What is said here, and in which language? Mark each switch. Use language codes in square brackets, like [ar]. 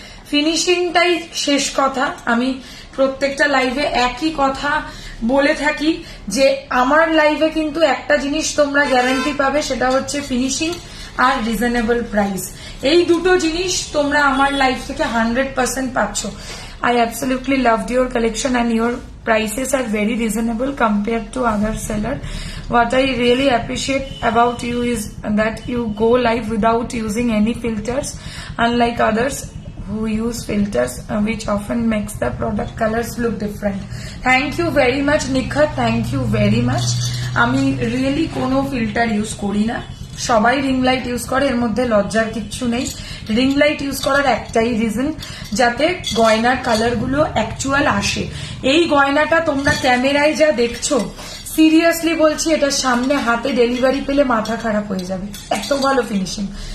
[bn] ফিনিশিংটাই শেষ কথা। আমি প্রত্যেকটা লাইভে একই কথা বলে থাকি যে আমার লাইভে কিন্তু একটা জিনিস তোমরা গ্যারান্টি পাবে, সেটা হচ্ছে ফিনিশিং আর রিজনেবল প্রাইস। এই দুটো জিনিস তোমরা আমার লাইভ থেকে 100% পাচ্ছ। [en] I absolutely loved your collection and your prices are very reasonable compared to other seller. What I really appreciate about you is that you go live without using any filters, unlike others who use filters, which often makes the product colors look different. Thank you very much Nikhat, thank you very much. [bn] আমি really কোনো filter use করি না, সবাই ring light use করে, এর মধ্যে লজ্জার কিচ্ছু নেই। রিং লাইট ইউজ করার একটাই রিজন, যাতে গয়নার কালার গুলো অ্যাকচুয়াল আসে। এই গয়নাটা তোমরা ক্যামেরায় যা দেখছো, সিরিয়াসলি বলছি এটা সামনে হাতে ডেলিভারি পেলে মাথা খারাপ হয়ে যাবে, এত ভালো ফিনিশিং।